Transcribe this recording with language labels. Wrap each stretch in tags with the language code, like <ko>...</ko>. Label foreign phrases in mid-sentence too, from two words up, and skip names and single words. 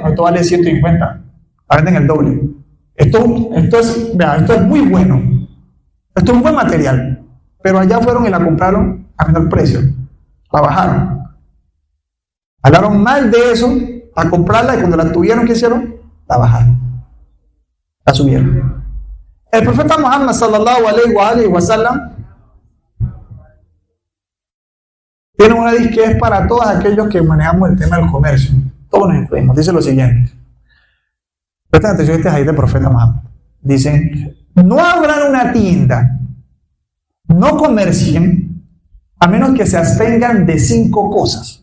<es>Esto vale 150. La venden el doble. Esto es muy bueno. Esto es un buen material. Pero allá fueron y la compraron a menor precio. La bajaron. Hablaron mal de eso a comprarla y cuando la tuvieron, ¿qué hicieron? La bajaron. La subieron. El profeta Muhammad</es> <ar>صلى الله عليه وسلم</ar> <es>tiene una dice que es para todos aquellos que manejamos el tema del comercio. Todos nos incluimos. Dice lo siguiente. Presten atención a este hadith del profeta Muhammad. Dicen, no abran una tienda, no comercien, a menos que se abstengan de 5 cosas.</es>